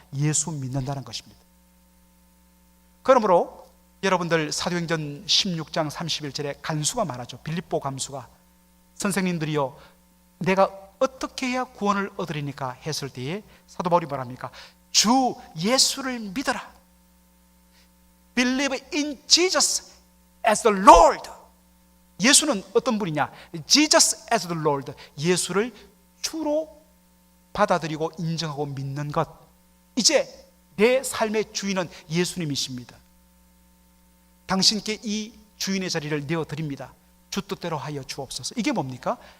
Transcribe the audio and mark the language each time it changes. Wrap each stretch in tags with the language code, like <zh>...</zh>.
<ko>예수 믿는다는 것입니다. 그러므로 여러분들 사도행전 16장 31절에 간수가 말하죠. 빌립보 간수가, 선생님들이여 내가 어떻게 해야 구원을 얻으리니까 했을 때에 사도 바울이 뭐랍니까? 주 예수를 믿어라.</ko> <en>Believe in Jesus as the Lord.</en> <ko>예수는 어떤 분이냐?</ko> <en>Jesus as the Lord.</en> <ko>예수를 주로 받아들이고 인정하고 믿는 것. 이제 내 삶의 주인은 예수님이십니다. 당신께 이 주인의 자리를 내어드립니다. 주 뜻대로 하여 주옵소서. 이게 뭡니까?</ko>